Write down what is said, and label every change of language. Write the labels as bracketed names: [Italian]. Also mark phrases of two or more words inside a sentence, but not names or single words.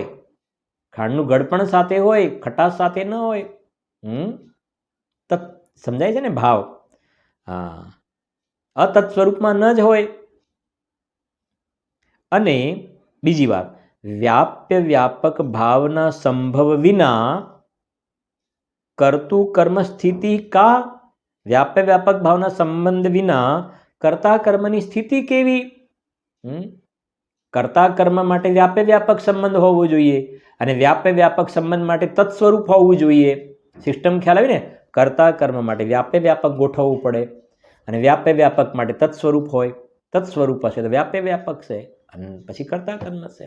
[Gujarati] ખાંડનું ગળપણ સાથે હોય, ખટાશ સાથે ન હોય. સમજાય છે ને ભાવ? હા, અતત્સ્વરૂપમાં ન જ હોય. અને બીજી વાત, વ્યાપક ભાવના સંભવ વિના [Hindi] कर्तु कर्म स्थिति का व्याप्य व्यापक भावना संबंध विना [Gujarati] કર્તા કર્મની સ્થિતિ કેવી? કર્તા કર્મ માટે વ્યાપ્ય વ્યાપક સંબંધ હોવો જોઈએ અને વ્યાપ્ય વ્યાપક સંબંધ માટે તત્સ્વરૂપ હોવું જોઈએ. સિસ્ટમ ખ્યાલ આવી ને? કર્તા કર્મ માટે વ્યાપ્ય વ્યાપક ગોઠવવું પડે અને વ્યાપ્ય વ્યાપક માટે તત્સ્વરૂપ હોય. તત્સ્વરૂપ હશે તો વ્યાપ્ય વ્યાપક છે અને પછી કર્તા કર્મ છે.